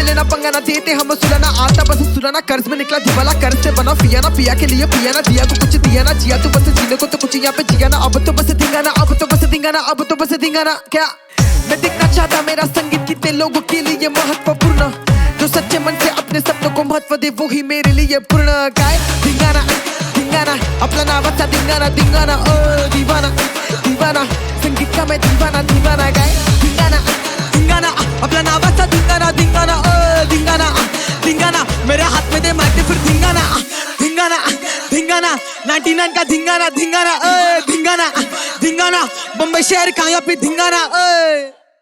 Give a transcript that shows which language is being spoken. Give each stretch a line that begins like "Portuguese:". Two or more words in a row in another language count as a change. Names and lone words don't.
Hindi: लेना पंगा ना देते हम सुलाना आता बस सुलाना कर्ज में निकला दिवाला कर्ज से बना पिया ना पिया के लिए पिया ना दिया को कुछ दिया ना जिया तू बस जीने को तो कुछ यहाँ पे जिया ना अब तो बस धिंगाना अब तो बस धिंगाना अब तो बस धिंगाना क्या मैं दिखना चाहता मेरा संगीत कितने लोगों के लिए महत्वपूर्ण जो सच्चे मन से अपने सपनों को महत्व दे वो ही मेरे लिए पूर्ण गाय धिंगाना धिंगाना
Marathi: अपना नावाचा
Hindi: धिंगाना धिंगाना ओ दीवाना दीवाना संगीत का मैं दीवाना दीवाना गाय धिंगाना धिंगाना
Marathi: अपना नावाचा
Hindi: धिंगाना धिंगाना ओ धिंगाना धिंगाना मेरे हाथ में दे माइक फिर धिंगाना धिंगाना धिंगाना 99 का धिंगाना धिंगाना ओ धिंगाना धिंगाना बम्बई शहर का यहाँ पे धिंगाना ओ